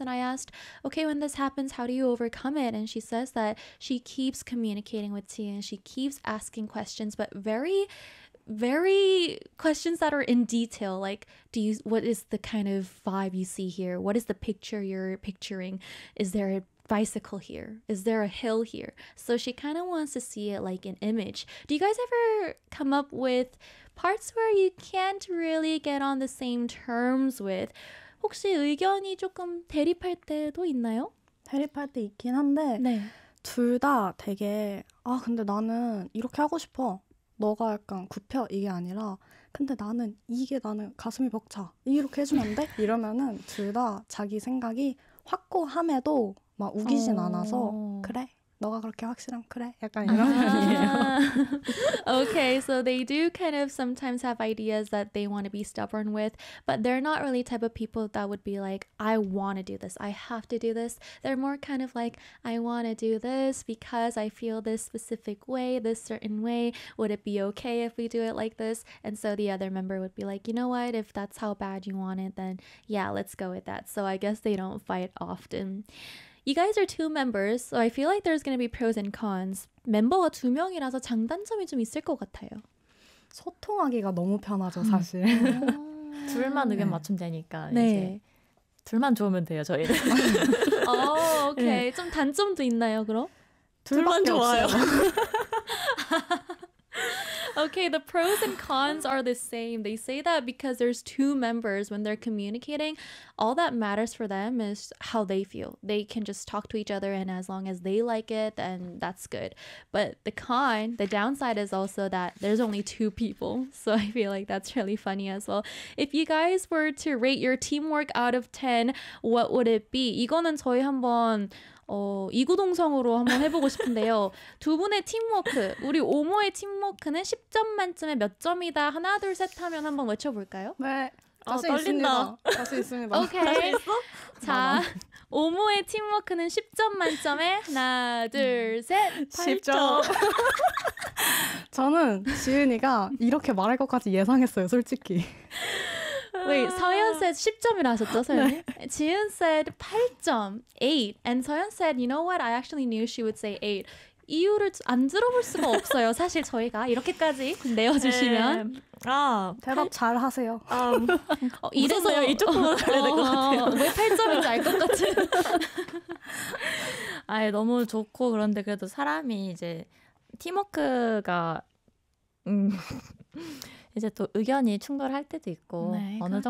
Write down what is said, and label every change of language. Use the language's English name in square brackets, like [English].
[English] And I asked, okay, when this happens, how do you overcome it? And she says that she keeps communicating with Tia and she keeps asking questions, but very, very questions that are in detail, like what is the kind of vibe you see here? What is the picture you're picturing? Is there a bicycle here? Is there a hill here? So she kind of wants to see it like an image. Do you guys ever come up with parts where you can't really get on the same terms with? [Korean] 혹시 의견이 조금 대립할 때도 있나요? 대립할 때 있긴 한데 네. 둘 다 되게 아 근데 나는 이렇게 하고 싶어 너가 약간 굽혀 이게 아니라 근데 나는 이게 나는 가슴이 벅차 이렇게 해주면 안 돼? 이러면은 둘 다 자기 생각이 확고함에도 막 우기진 않아서 그래 너가 그렇게 확실함 그래 약간 이런 편이에요. Okay, so they do kind of sometimes have ideas that they want to be stubborn with, but they're not really type of people that would be like, I want to do this, I have to do this. They're more kind of like, I want to do this because I feel this specific way, this certain way. Would it be okay if we do it like this? And so the other member would be like, you know what, if that's how bad you want it, then yeah, let's go with that. So I guess they don't fight often. You guys are two members, so I feel like there's going to be pros and cons. 멤버가 두 명이라서 장단점이 좀 있을 것 같아요. 소통하기가 너무 편하죠, 사실. 둘만 의견 맞춤되니까 네. 이제 둘만 좋으면 돼요, 저희는. 오, 오케이. 네. 좀 단점도 있나요, 그럼? 둘만 좋아요. [English] Okay, the pros and cons are the same. They say that because there's two members, when they're communicating, all that matters for them is how they feel. They can just talk to each other, and as long as they like it, then that's good. But the con, the downside is also that there's only two people. So I feel like that's really funny as well. If you guys were to rate your teamwork out of 10, what would it be? [Korean] 이거는 저희 한번 이구동성으로 한번 해보고 싶은데요. 두 분의 팀워크, 우리 오모의 팀워크는 10점 만점에 몇 점이다? 하나, 둘, 셋 하면 한번 외쳐볼까요? 네. 자신 있습니다. 자신 있습니다. 오케이. 자신 있어? 자, 오모의 팀워크는 10점 만점에 하나, 둘, 셋, 10점. 저는 지은이가 이렇게 말할 것까지 예상했어요, 솔직히. [English] Wait, [Korean] 서연 [English] said [Korean] 10점이라 하셨죠, 서연이? 네. 지은 said 8점, 8. [English] And 서연 said, you know what? I actually knew she would say 8. [Korean] 이유를 안 들어볼 수가 없어요. 사실 저희가 이렇게까지 내어주시면. 네. 아, 대답 잘 하세요. 이래서 이쪽으로 가야 될 것 같아요. 왜 8점인지 알 것 같은. 아예 너무 좋고 그런데 그래도 사람이 이제 팀워크가 이제 또 의견이 충돌할 때도 있고 네, 어느 그렇죠.